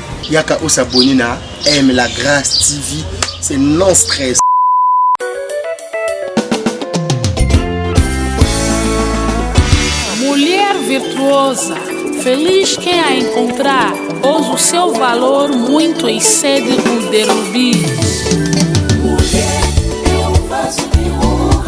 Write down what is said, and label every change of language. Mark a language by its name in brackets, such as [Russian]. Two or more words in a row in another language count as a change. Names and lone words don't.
[French] Yaka s'abonner na aime la grâce TV, c'est non stress. [Portuguese] Mulher virtuosa, feliz quem a encontrar, pois o seu valor muito excede o de rubis. Mulher é um vaso de honra.